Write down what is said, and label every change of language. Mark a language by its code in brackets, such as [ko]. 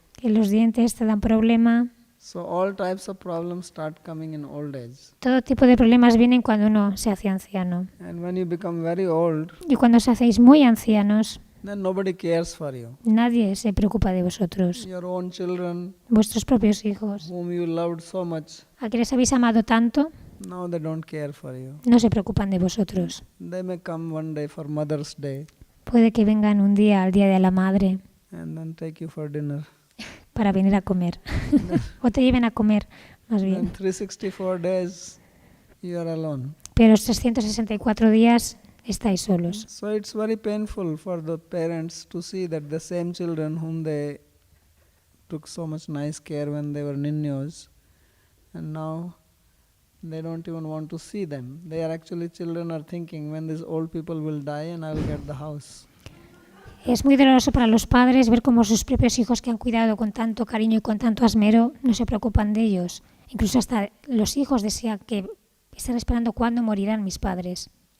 [es] que los dientes te dan problema. [en] So all types of problems start coming in old age. [es] Todo tipo de problemas vienen cuando uno se hace anciano. [en] And when you become very old, [es] Y cuando os hacéis muy ancianos, [en] then nobody cares for you. [es] nadie se preocupa de vosotros. [en] Your own children, [es] Vuestros propios hijos, [en] whom you loved so much, [es] a quienes habéis amado tanto, [en] now they don't care for you. [es] no se preocupan de vosotros. [en] They may come one day for Mother's Day [es] Puede que vengan un día al Día de la Madre [en] and then take you for dinner. [es] para venir a comer. O te lleven a comer, más [en] Then [es] bien. [en] 364 days you are alone. [es] Pero los 364 días estáis solos. [en] So it's very painful for the parents to see that the same children whom they took so much nice care when they were niños, and now they don't even want to see them. They are actually, children are thinking, when these old people will die and I will get the house. [es] Es muy doloroso para los padres ver cómo sus propios hijos que han cuidado con tanto cariño y con tanto esmero no se preocupan de ellos. Incluso hasta los hijos desean que están esperando cuándo morirán mis padres.